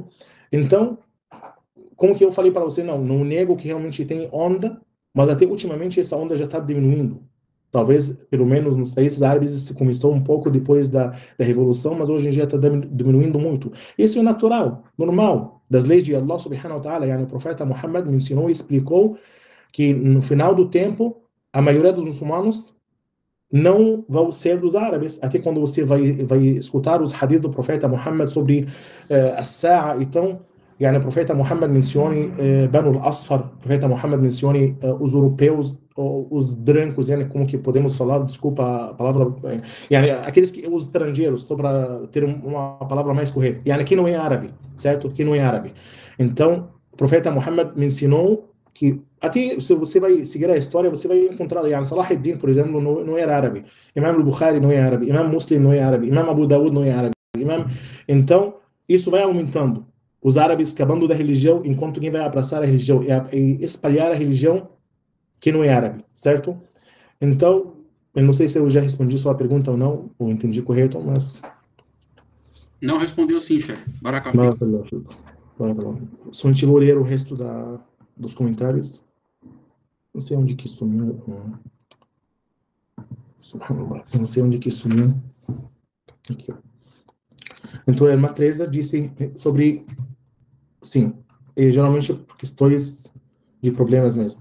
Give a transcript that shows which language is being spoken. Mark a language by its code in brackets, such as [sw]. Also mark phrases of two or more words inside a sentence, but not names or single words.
[pt] Então, como que eu falei para você, não nego que realmente tem onda, mas até ultimamente essa onda já está diminuindo. Talvez, pelo menos nos países árabes, se começou um pouco depois da Revolução, mas hoje em dia está diminuindo muito. Isso é natural, normal, das leis de [ar] الله سبحانه وتعالى. [pt] Yani, o profeta Muhammad me ensinou e explicou que no final do tempo, a maioria dos muçulmanos não vão ser dos árabes. Até quando você vai escutar os hadiths do profeta Muhammad sobre a Sa'a, então, yani, o profeta Muhammad mencione Banu al-Asfar, o profeta Muhammad mencione os europeus, os brancos, yani, como que podemos falar, desculpa a palavra, yani, os estrangeiros, só para ter uma palavra mais correta, yani, que não é árabe, certo? Que não é árabe. Então, o profeta Muhammad me ensinou que, até se você vai seguir a história, você vai encontrar, yani, Salah ad-Din, por exemplo, não era árabe, Imam al-Bukhari não é árabe, Imam Muslim não é árabe, Imam Abu Dawud não é árabe, Então, isso vai aumentando. Os árabes acabando da religião, enquanto quem vai abraçar a religião e espalhar a religião que não é árabe, certo? Então, eu não sei se eu já respondi sua pergunta ou não, ou entendi correto, mas... Não, respondeu sim, chefe. [ar] بارك الله فيكم. [pt] Só a gente vou ler o resto dos comentários. Não sei onde que sumiu. Não sei onde que sumiu. Aqui, ó. Então, a irmã Teresa disse sobre... Sim, e geralmente por questões de problemas mesmo.